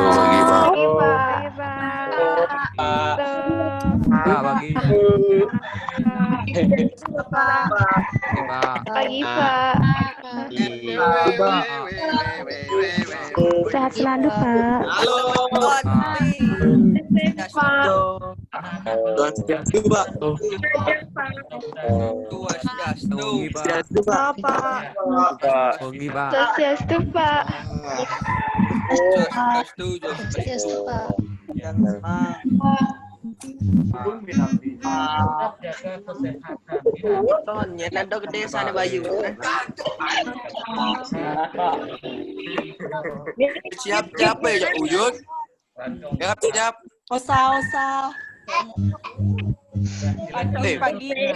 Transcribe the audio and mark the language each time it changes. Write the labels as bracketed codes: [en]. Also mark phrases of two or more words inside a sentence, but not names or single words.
[id] Pagi, Pagi, Pak. Sehat selalu, Pak. Halo. Swastiastu, Pak. Swastiastu, Pak. Swastiastu, Pak. Swastiastu, Pak. Tetap jaga kesehatan. Ya. Tonnya nado gede sana Bayu. Siap capek ya Uyut. Ya siap. Osa. Pagi.